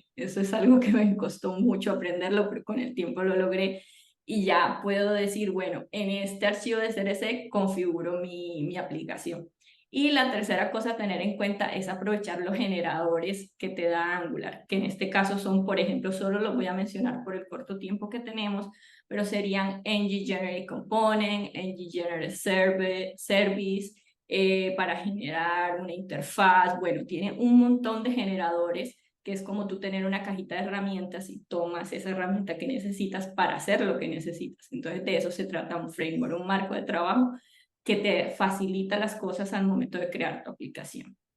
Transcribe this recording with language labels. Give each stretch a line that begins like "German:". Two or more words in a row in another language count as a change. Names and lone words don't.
Spanish: Eso es algo que me costó mucho aprenderlo, pero con el tiempo lo logré y ya puedo decir, bueno, en este archivo de CRC configuro mi aplicación. Y la tercera cosa a tener en cuenta es aprovechar los generadores que te da Angular, que en este caso son, por ejemplo, solo los voy a mencionar por el corto tiempo que tenemos, pero serían
English: ng-generate component, ng-generate service,
Spanish: para generar una interfaz. Bueno, tiene un montón de generadores que es como tú tener una cajita de herramientas y tomas esa herramienta que necesitas para hacer lo que necesitas. Entonces, de eso se trata un framework, un marco de trabajo que te facilita las cosas al momento de crear tu aplicación.